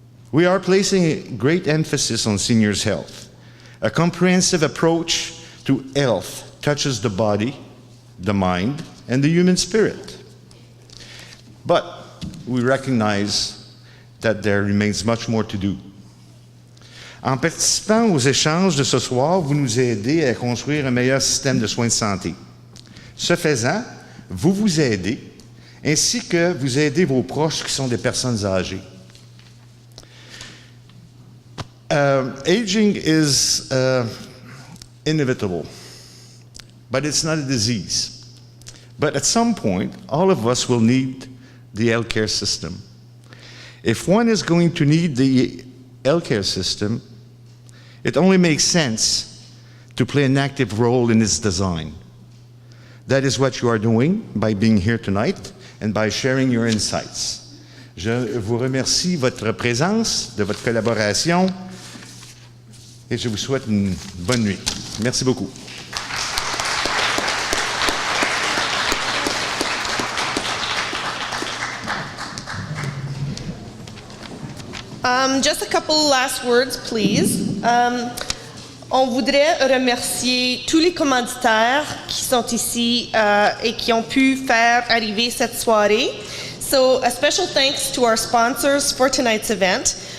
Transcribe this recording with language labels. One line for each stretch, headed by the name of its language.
English: We are placing a great emphasis on seniors' health. A comprehensive approach to health touches the body, the mind, and the human spirit. But we recognize that there remains much more to do.
French: En participant aux échanges de ce soir, vous nous aidez à construire un meilleur système de soins de santé. Ce faisant, vous vous aidez, ainsi que vous aidez vos proches qui sont des personnes âgées.
English: Aging is inevitable, but it's not a disease. But at some point, all of us will need the healthcare system. If one is going to need the healthcare system, it only makes sense to play an active role in its design. That is what you are doing by being here tonight and by sharing your insights.
French: Je vous remercie de votre présence, de votre collaboration, et je vous souhaite une bonne nuit. Merci beaucoup.
English: Just a couple last words, please.
French: On voudrait remercier tous les commanditaires qui sont ici et qui ont pu faire arriver cette soirée.
English: So a special thanks to our sponsors for tonight's event.